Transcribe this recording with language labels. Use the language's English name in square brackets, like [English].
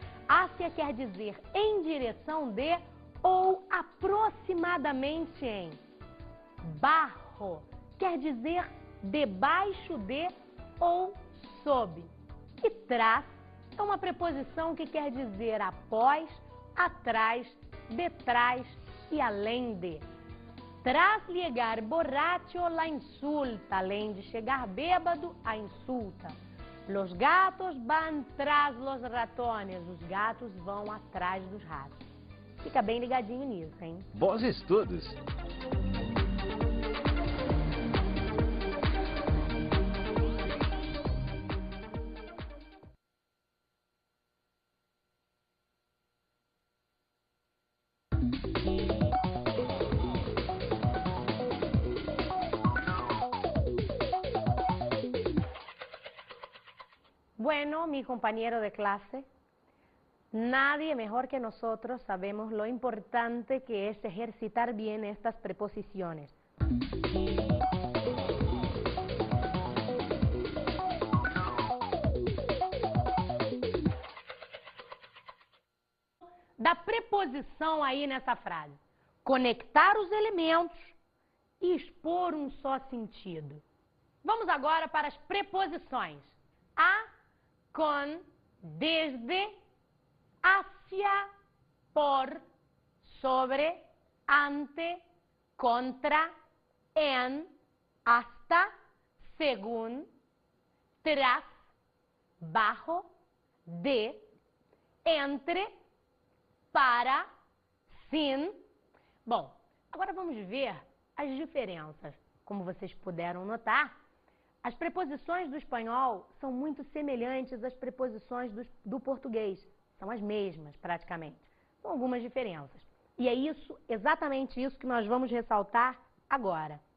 [Portuguese] Hacia quer dizer em direção de ou aproximadamente em. Barro quer dizer debaixo de ou sob. E tras é uma preposição que quer dizer após, atrás, detrás e além de. [Spanish] Tras llegar borracho, la insulta. [Portuguese] Além de chegar bêbado, a insulta. [Spanish] Los gatos van tras los ratones. [Portuguese] Os gatos vão atrás dos ratos. Fica bem ligadinho nisso, hein? Bons estudos! [Spanish] Bueno, mi compañero de clase, nadie mejor que nosotros sabemos lo importante que es ejercitar bien estas preposiciones. [Portuguese] Da preposição aí nessa frase. Conectar os elementos e expor um só sentido. Vamos agora para as preposições. [Spanish] A, con, desde, hacia, por, sobre, ante, contra, en, hasta, según, tras, bajo, de, entre, para, sin. [Portuguese] Bom, agora vamos ver as diferenças. Como vocês puderam notar, as preposições do espanhol são muito semelhantes às preposições do português. São as mesmas, praticamente. Com algumas diferenças. E é isso, exatamente isso que nós vamos ressaltar agora.